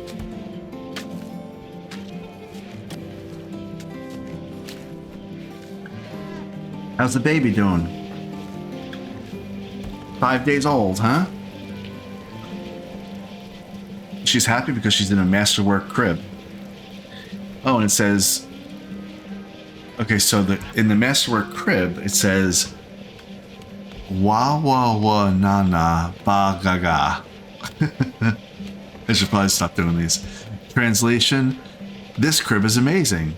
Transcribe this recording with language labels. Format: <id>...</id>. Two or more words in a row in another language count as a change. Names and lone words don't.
<en>How's the baby doing? 5 days old, huh? She's happy because she's in a masterwork crib. Oh, and it says... Okay, so in the masterwork crib, it says... Wa wa wa na na ba ga ga. I should probably stop doing these. Translation: this crib is amazing.</en>